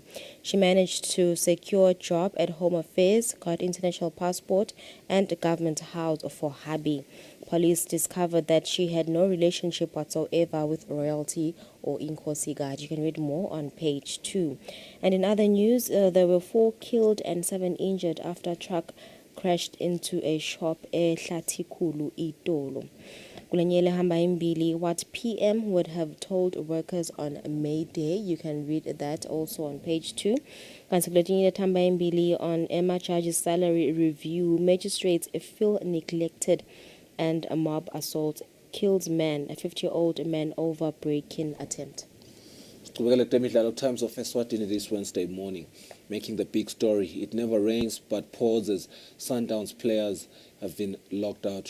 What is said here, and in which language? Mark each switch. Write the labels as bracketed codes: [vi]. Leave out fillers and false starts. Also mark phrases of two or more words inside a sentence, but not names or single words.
[en] She managed to secure a job at Home Affairs, got international passport, and a government house for hubby. Police discovered that she had no relationship whatsoever with royalty or Inkosi God. You can read more on page 2. And in other news, there were 4 killed and 7 injured after a truck crashed into a shop eHlatikulu Itolo. [ss] Kulanyele hamba imbili, [en] what PM would have told workers on May Day. You can read that also on page 2. [ss] Kansikulanyele hamba imbili [en] on Emma Charge's salary review. Magistrates feel neglected and a mob assault kills man, a 50-year-old man over break-in attempt. Times of Eswatini this Wednesday morning, making the big story. It never rains but pours as Sundowns players have been locked out.